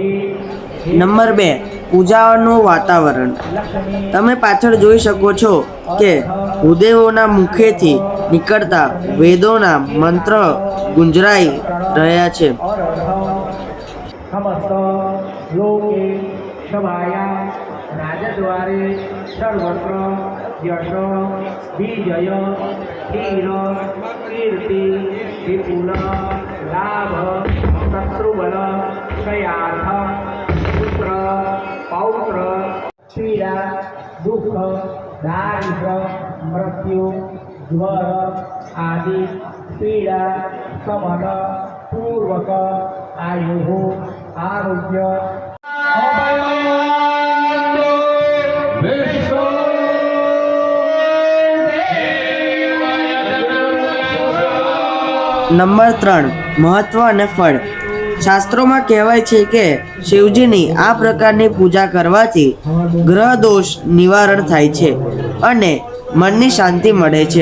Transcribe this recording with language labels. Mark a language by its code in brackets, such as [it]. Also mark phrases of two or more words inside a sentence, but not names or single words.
[gu] નંબર 2, પૂજાનું વાતાવરણ. તમે પાછળ જોઈ શકો છો કે ભૂદેવોના મુખેથી નીકળતા વેદોના મંત્ર ગુંજરાઈ રહ્યા છે. [sa] समस्त लोके सभाया राजद्वारे सर्वत्र यश विजय धीर कीर्ति विपुल लाभ शत्रुबल क्षयार्थ पुत्र पौत्र पीड़ा दुख दारिद्र मृत्यु ज्वर आदि पीड़ा समन पूर्वक आयु आरोग्य [gu] નંબર 3, મહત્વ અને ફળ. શાસ્ત્રોમાં કહેવાય છે કે શિવજીની આ પ્રકારની પૂજા કરવાથી ગ્રહ દોષ નિવારણ થાય છે અને મનની શાંતિ મળે છે.